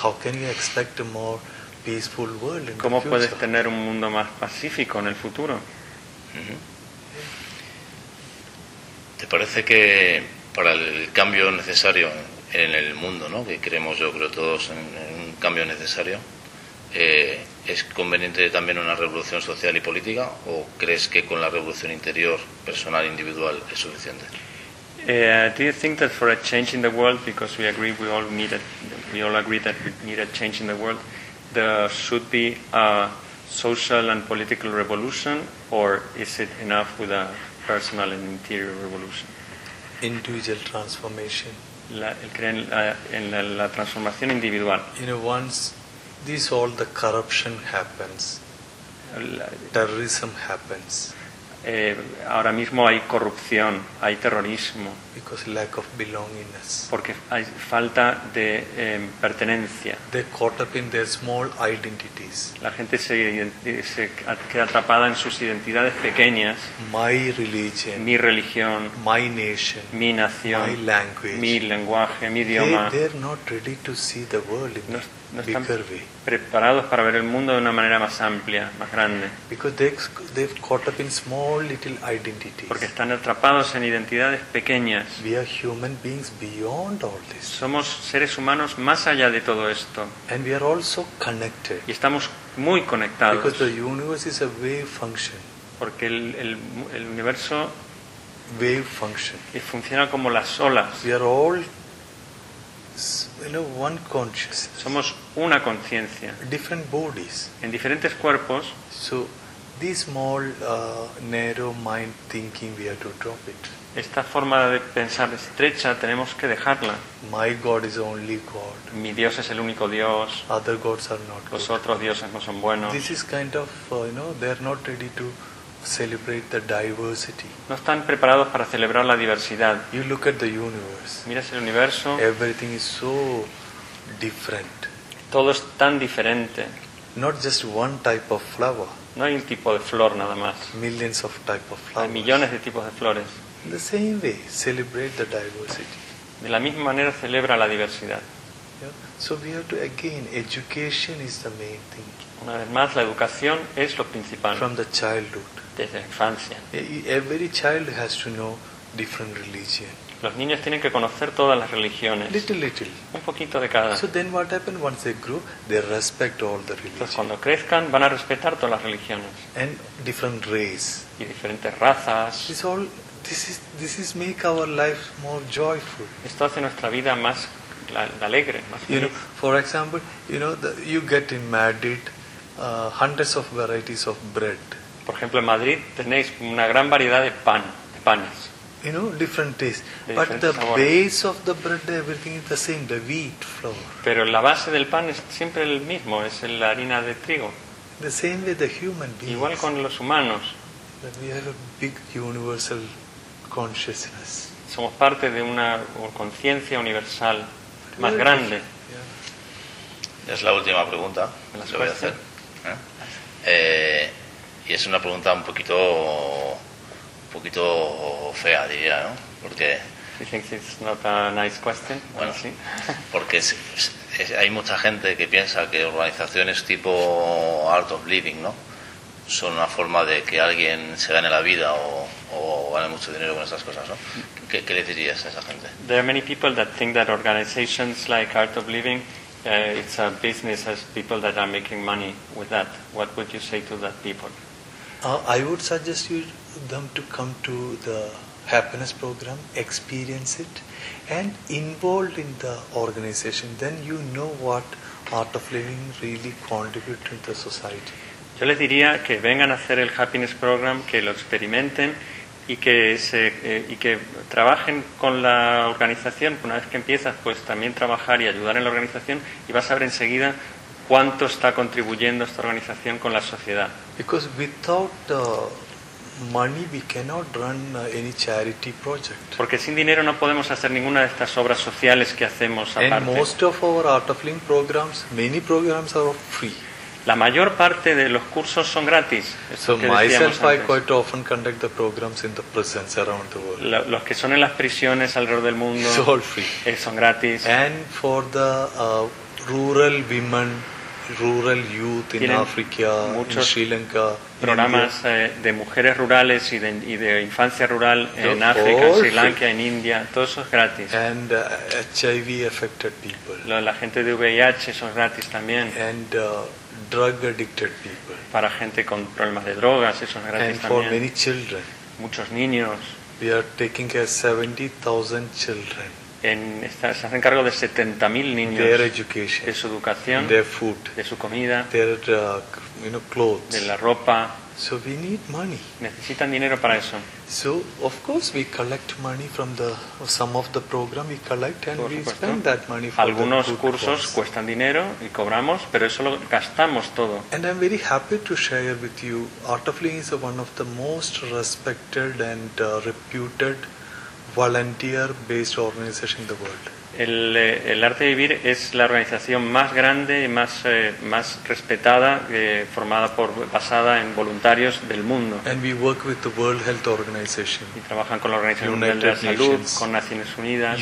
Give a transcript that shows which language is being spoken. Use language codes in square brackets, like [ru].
[en] how can you expect a more peaceful world in the future? [es] ¿Cómo puedes tener un mundo más pacífico en el futuro? ¿Te parece que para el cambio necesario en el mundo, ¿no? Que creemos, yo creo, todos en un cambio necesario. ¿Es conveniente también una revolución social y política, o crees que con la revolución interior, personal, individual, es suficiente? [en] Do you think that for a change in the world, because we all agree that we need a change in the world, there should be a social and political revolution, or is it enough with a personal and interior revolution? Individual transformation. [es] La transformación individual. [en] You know, once this all the corruption happens, terrorism happens. [es] Ahora mismo hay corrupción, hay terrorismo. [en] Because lack of belongingness. [es] Porque hay falta de pertenencia. [en] They caught up in their small identities. [es] La gente se queda atrapada en sus identidades pequeñas. [en] My religion. [es] Mi religión. [en] My nation. [es] Mi nación. [en] My language. [es] Mi lenguaje, mi idioma. [en] They're not ready to see the world in a bigger way. [es] Preparados para ver el mundo de una manera más amplia, más grande. [en] Because they've caught up in small little identities. [es] Porque están atrapados en identidades pequeñas. [en] We are human beings beyond all this. [es] Somos seres humanos más allá de todo esto. [en] And we are also connected. [es] Y estamos muy conectados. [en] Because the universe is a wave function. [es] Porque el universo [en] wave function. [es] Y funciona como las olas. [en] We are all, you know, one consciousness. [es] Somos una conciencia. [en] Different bodies. [es] En diferentes cuerpos. [en] So this small narrow mind thinking, we have to drop it. [es] Esta forma de pensar estrecha tenemos que dejarla. [en] My God is only God. [es] Mi Dios es el único Dios. [en] Other gods are not. [es] Los otros dioses no son buenos. [en] This is kind of, you know, they are not ready to celebrate the diversity. [es] No están preparados para celebrar la diversidad. [en] You look at the universe. [es] Miras el universo. [en] Everything is so different. [es] Todo es tan diferente. [en] Not just one type of flower. [es] No hay un tipo de flor nada más. [en] Millions of type of flowers. [es] Hay millones de tipos de flores. [en] The same way, celebrate the diversity. [es] De la misma manera celebra la diversidad. [en] Yeah. So we have to, again, education is the main thing. [es] Una vez más, la educación es lo principal. [en] From the childhood. [es] Desde la infancia. [en] Every child has to know different religion. [es] Los niños tienen que conocer todas las religiones. [en] Little. [es] Un poquito de cada. [en] So then what happens once they grow, they respect all the religions. [es] Entonces cuando crezcan van a respetar todas las religiones. [en] And different race. [es] Y diferentes razas. [en] This is make our life more joyful. [es] Esto hace nuestra vida más alegre, más feliz. [en] You know, for example, you know, you get in Madrid hundreds of varieties of bread. [es] Por ejemplo, en Madrid tenéis una gran variedad de pan, de panes. [en] You know, different tastes. But the [es] sabores. [en] Base of the bread, everything is the same, the wheat flour. [es] Pero la base del pan es siempre el mismo, es la harina de trigo. [en] The same with the human beings. [es] Igual con los humanos. [en] That we have a big universal consciousness. [es] Somos parte de una conciencia universal más grande. [en] Yeah. [es] Es la última pregunta que voy a hacer. Y es una pregunta un poquito fea, diría, ¿no? Porque [en] you think it's not a nice question? [es] Bueno, sí. Porque hay mucha gente que piensa que organizaciones tipo Art of Living, ¿no?, son una forma de que alguien se gane la vida o gane mucho dinero con esas cosas, ¿no? ¿Qué le dirías a esa gente? [en] There are many people that think that organizations like Art of Living, it's a business, as people that are making money with that. What would you say to that people? I would suggest you them to come to the happiness program, experience it, and involved in the organization, then you know what Art of Living really contributes to the society. [es] Yo les diría que vengan a hacer el happiness program, que lo experimenten y que se trabajen con la organización. Una vez que empiezas, pues también trabajar y ayudar en la organización, y vas a ver enseguida cuánto está contribuyendo esta organización con la sociedad. [en] Because without money we cannot run any charity project. [es] Porque sin dinero no podemos hacer ninguna de estas obras sociales que hacemos aparte. [en] And most of our Art of Living programs, many programs are free. [es] La mayor parte de los cursos son gratis. [en] So myself, I quite often conduct the programs in the prisons around the world. [es] Los que son en las prisiones alrededor del mundo, [en] it's all free. [es] Son gratis. [en] And for the rural women, rural youth in Africa, in Sri Lanka, [es] programas de mujeres rurales y de infancia rural en África, en Sri Lanka, en India, todo eso es gratis. [en] And HIV affected people. [es] La gente de VIH son gratis también. [en] And drug addicted people. [es] Para gente con problemas de drogas, eso es gratis también. [en] And for many children. [es] Muchos niños. [en] We are taking care of 70,000 children. [es] Se hacen cargo de 70,000 niños. [en] Their education. [es] De su educación. [en] Their food. [es] De su comida. [en] Their clothes. [es] De la ropa. [en] So we need money. [es] Necesitan dinero para eso. [en] So of course we collect money from some of the program we collect and [es] por supuesto, [en] we spend that money for [es] algunos [en] the [es] cursos [en] course. [es] Cuestan dinero y cobramos, pero eso lo gastamos todo. [en] And I'm very happy to share with you, Art of Living is one of the most respected and reputed volunteer based organization in the world. [es] El Arte de Vivir es la organización más grande y más respetada, basada en voluntarios del mundo. [en] And we work with the World Health Organization. [es] Y trabajan con la Organización Mundial de la Salud, con Naciones Unidas,